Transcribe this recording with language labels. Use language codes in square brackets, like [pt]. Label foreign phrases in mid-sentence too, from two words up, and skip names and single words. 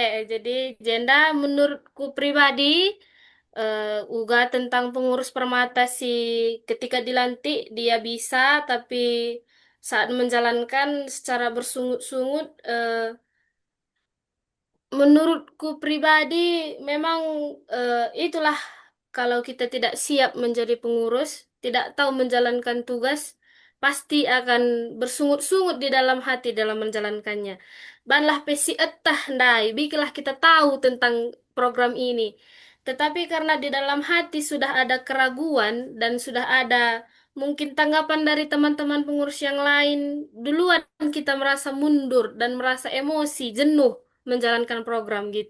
[id] Jadi jenda menurutku pribadi uga tentang pengurus permata si ketika dilantik dia bisa tapi saat menjalankan secara bersungut-sungut menurutku pribadi memang itulah kalau kita tidak siap menjadi pengurus, tidak tahu menjalankan tugas, pasti akan bersungut-sungut di dalam hati dalam menjalankannya. [btx] Banlah pesi etah ndai, [id] bikilah kita tahu tentang program ini. Tetapi karena di dalam hati sudah ada keraguan dan sudah ada mungkin tanggapan dari teman-teman pengurus yang lain, duluan kita merasa mundur dan merasa emosi, jenuh menjalankan program gitu.